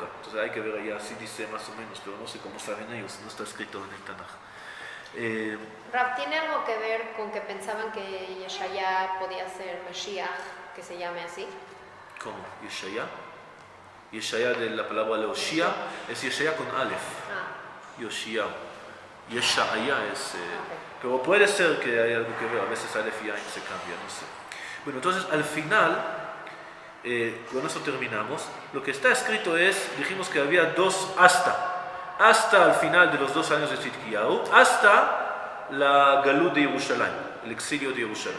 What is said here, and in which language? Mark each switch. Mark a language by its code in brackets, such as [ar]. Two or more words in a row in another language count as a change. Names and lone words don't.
[es] Entonces hay que ver allá, así dice más o menos, pero no sé cómo saben ellos, no está escrito en el Tanaj. Rav, ¿tiene algo que ver con que pensaban que Yeshaya podía ser Mashiach, que se llame así? ¿Cómo? ¿Yeshaya? Yeshaya de la palabra Leoshia es Yeshaya con Aleph. Yoshia. Yeshaya es... Pero puede ser que haya algo que ver, a veces Aleph y Ain se cambia, no sé. Bueno, entonces al final, con eso terminamos. Lo que está escrito es, dijimos que había dos hasta el final de los 2 años de Tzidkiyahu, hasta la Galut de Jerusalén, el exilio de Jerusalén.